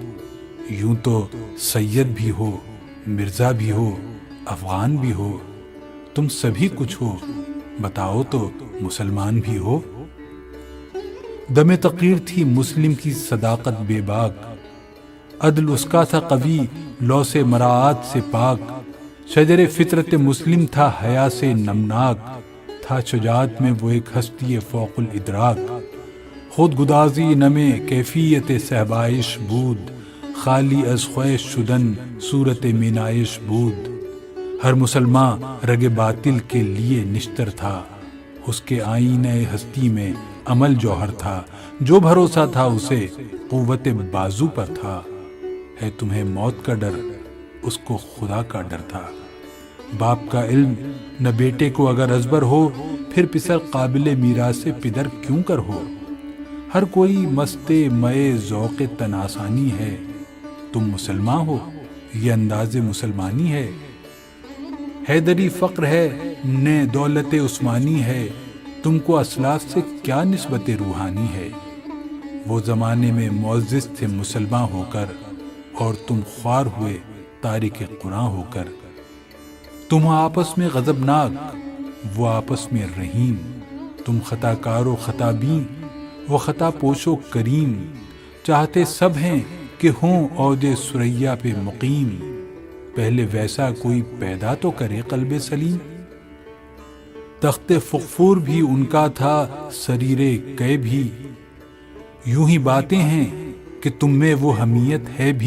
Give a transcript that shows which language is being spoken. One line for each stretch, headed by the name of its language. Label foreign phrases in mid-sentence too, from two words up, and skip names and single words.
Urdu: یوں تو سید بھی ہو، مرزا بھی ہو، افغان بھی ہو، تم سبھی کچھ ہو، بتاؤ تو مسلمان بھی ہو۔ دم تقریر تھی مسلم کی صداقت بے باک، عدل اس کا تھا قوی لو سے مراعات سے پاک، شجر فطرت مسلم تھا حیا سے نمناک، تھا شجاعت میں وہ ایک ہستی فوق الادراک،
Persian: خود گدازی نمے کیفیت صحبائش بود، خالی از خواہش شدن صورت مینائش بود۔
Urdu: ہر مسلمان رگ باطل کے لیے نشتر تھا، اس کے آئینہ ہستی میں عمل جوہر تھا، جو بھروسہ تھا اسے قوت بازو پر تھا۔ ہے تمہیں موت کا ڈر، اس کو خدا کا ڈر تھا۔ باپ کا علم نہ بیٹے کو اگر ازبر ہو، پھر پسر قابل میراث پدر کیوں کر ہو۔ ہر کوئی مست مئے ذوق تن آسانی ہے، تم مسلمان ہو یہ انداز مسلمانی ہے۔ حیدری فقر ہے نے دولت عثمانی ہے، تم کو اسلاف سے کیا نسبت روحانی ہے۔ وہ زمانے میں معزز تھے مسلمان ہو کر، اور تم خوار ہوئے تارک قرآن ہو کر۔ تم آپس میں غضبناک، وہ آپس میں رحیم، تم خطا کار و خطا بین، وہ خطا پوش و کریم، چاہتے سب ہیں کہ ہوں عود ثریا پہ مقیم، پہلے ویسا کوئی پیدا تو کرے قلب سلیم۔ تخت فغفور بھی ان کا تھا سریر کئے بھی، یوں ہی باتیں ہیں کہ تم میں وہ حمیت ہے بھی۔